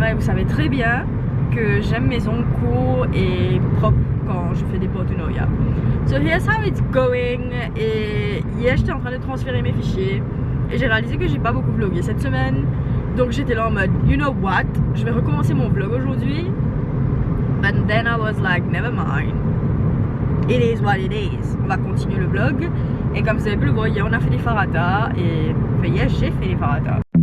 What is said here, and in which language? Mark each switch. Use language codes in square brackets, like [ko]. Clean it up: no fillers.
[fr] Et vous savez très bien que j'aime mes ongles courts et propres quand je fais des partenariats. [en] So here's how it's going. [fr] Et hier j'étais en train de transférer mes fichiers et j'ai réalisé que j'ai pas beaucoup vlogué cette semaine. Donc j'étais là en mode, [en] you know what, [fr] je vais recommencer mon vlog aujourd'hui. [en] But then I was like, never mind. It is what it is. [fr] On va continuer le vlog. Et comme vous avez pu le voir, hier on a fait des farata. Et enfin, hier j'ai fait des farata.